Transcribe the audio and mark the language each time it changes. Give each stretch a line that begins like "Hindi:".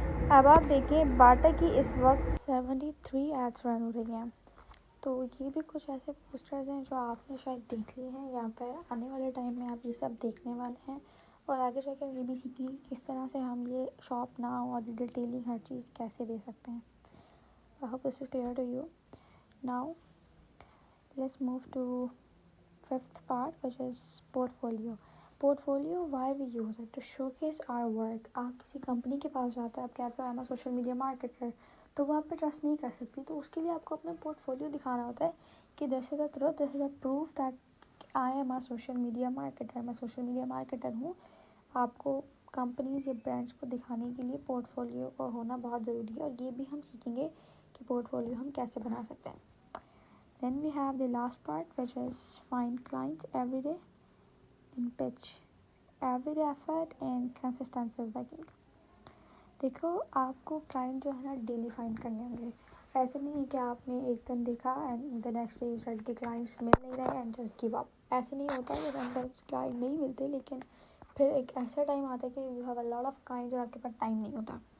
Urdu: اب آپ دیکھیں باٹا کی اس وقت 73 ایڈس رن ہو رہی ہیں. تو یہ بھی کچھ ایسے پوسٹرز ہیں جو آپ نے شاید دیکھ لیے ہیں. یہاں پہ آنے والے ٹائم میں آپ یہ سب دیکھنے والے ہیں اور آگے جا کر یہ بھی سیکھیں گے کس طرح سے ہم یہ شاپ ناؤ اور ڈیٹیلنگ ہر چیز کیسے دے سکتے ہیں.
English: I hope this is clear to you. Now let's move to fifth part, which is portfolio. Portfolio, why we use it? To showcase our work.
Urdu: آپ کسی کمپنی کے پاس جاتے ہیں، آپ کہتے ہیں میں سوشل میڈیا مارکیٹر، تو وہ آپ پہ ٹرسٹ نہیں کر سکتی. تو اس کے لیے آپ کو اپنا پورٹفولیو دکھانا ہوتا ہے کہ
English: This is a truth, this is a proof that I am a social media marketer.
Urdu: میں سوشل میڈیا مارکیٹر ہوں. آپ کو کمپنیز یا برانڈس کو دکھانے کے لیے پورٹفولیو کا ہونا بہت ضروری ہے، اور یہ بھی ہم سیکھیں گے کہ پورٹفولیو ہم کیسے بنا سکتے ہیں.
English: Then we have the last part, which is find clients every day and pitch. Everyday effort and consistency is the key.
Urdu: دیکھو، آپ کو کلائنٹ جو ہے نا ڈیلی فائنڈ کرنے ہوں گے. ایسے نہیں ہے کہ آپ نے ایک دن دیکھا
English: and the next day سیٹ
Urdu: کے کلائنٹس مل نہیں رہے
English: And just give up.
Urdu: ایسے نہیں ہوتا ہے. سمٹائمس کلائنٹ نہیں ملتے، لیکن پھر ایک ایسا ٹائم آتا ہے کہ
English: you have a lot of clients
Urdu: اور آپ کے پاس ٹائم نہیں ہوتا.